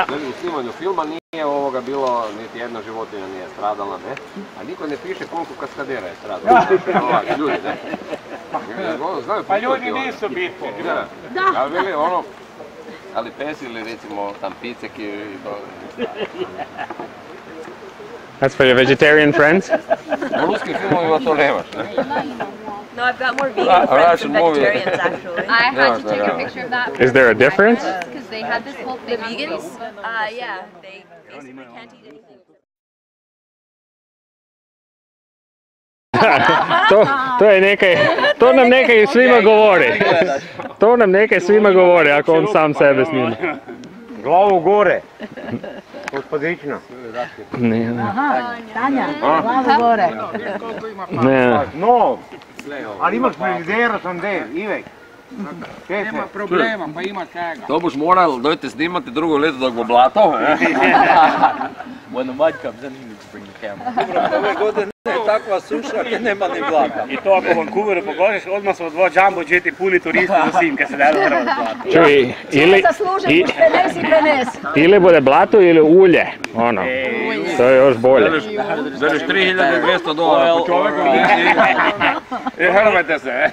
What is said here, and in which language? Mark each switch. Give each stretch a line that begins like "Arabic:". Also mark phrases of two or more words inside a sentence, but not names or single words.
Croatian: U snimanju filma nije ovoga bilo, niti jedna životinja nije stradala, ne? A niko ne piše koliko kaskadera je stradala. Ljudi, ne? Pa ljudi nisu bitni. Da. Bili ono, ali pes ili recimo tam picek i to.
English: That's for your vegetarian friends?
Croatian: U ruskim filmovima to nemaš, ne?
English: No, I've got more vegan friends than movie. vegetarians, actually. I had to take a picture of that. Is there a difference? Because they had this whole The thing. vegans? Yeah, they basically can't eat anything.
Croatian: To nam nekaj svima govori. To nam nekaj svima govori ako on sam sebe snima. Glavu gore. Gospodično. Aha, Tanja, glavu gore. Ne. No, ali imaš frizera sam del, Ivek. Nema problema, pa ima čega. To boš moral dojte snimati drugo leto dok bo blato.
English: When the mud comes in, he needs to bring the camera.
Croatian: Ove godine je takva suša, gdje nema ni blata. I to ako Vancouveru pogledaš, odmah su dva jumbo jeti puni turisti za simke se daju hrvat blato. Čuj, ili bude blato ili ulje, ono, to je još bolje. Bereš $3.200 po čovjeku i hrvate se.